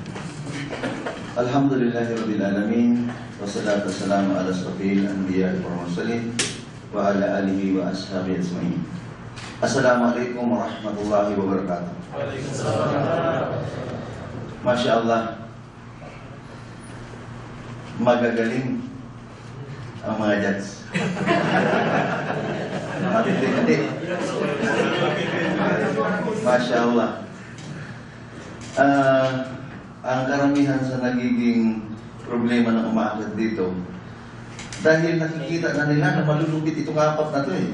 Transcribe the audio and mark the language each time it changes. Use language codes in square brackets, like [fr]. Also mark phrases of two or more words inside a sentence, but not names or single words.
[ar] الحمد لله رب العالمين. والصلاة والسلام على أشرف الأنبياء والمرسلين وعلى آله وأصحابه أجمعين. السلام عليكم ورحمة الله وبركاته. ما شاء الله, [tl] magagaling ang mga judge. Matindi-tindi. [ar] ما شاء الله. [tl] Ang karamihan sa nagiging problema ng umaakit dito dahil nakikita na nila na malulupit itong apat na ito eh.